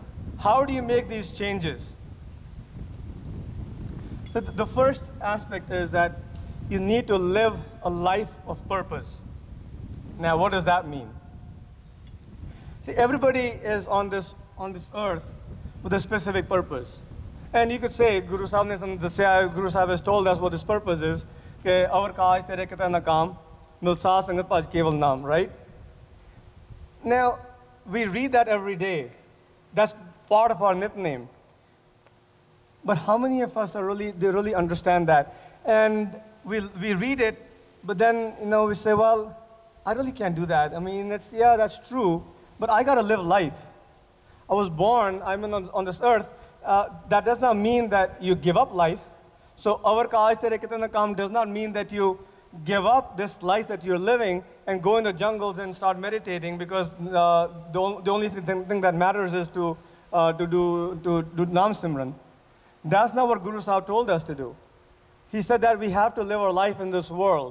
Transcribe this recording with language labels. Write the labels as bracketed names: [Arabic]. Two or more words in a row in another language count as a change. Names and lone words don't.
[English] How do you make these changes? So the first aspect is that you need to live a life of purpose. Now, what does that mean? See, everybody is on this earth with a specific purpose. And you could say, Guru Sahib has told us what this purpose is. [Punjabi] ਕੇ ਅਵਰ ਕਾਜ ਤੇਰੇ ਕਿਤਾ ਨਕਾਮ, ਮਿਲਸਾ ਸੰਗਤ ਪਜ ਕੇਵਲ ਨਾਮ, [English] right? Now, we read that every day. That's part of our nitname. But how many of us really understand that? And we read it, but then we say, well, I really can't do that. I mean, that's true, but I gotta live life. I was born, I'm on this earth. That does not mean that you give up life. So our [Punjabi] ਕਾਜ ਤੇਰੇ ਕਿਤਨਾ ਕਾਮ [English] does not mean that you give up this life that you're living and go in the jungles and start meditating, because the only thing that matters is to do [Punjabi] ਨਾਮ ਸਿਮਰਨ. [English] That's not what Guru Sahib told us to do. He said that we have to live our life in this world.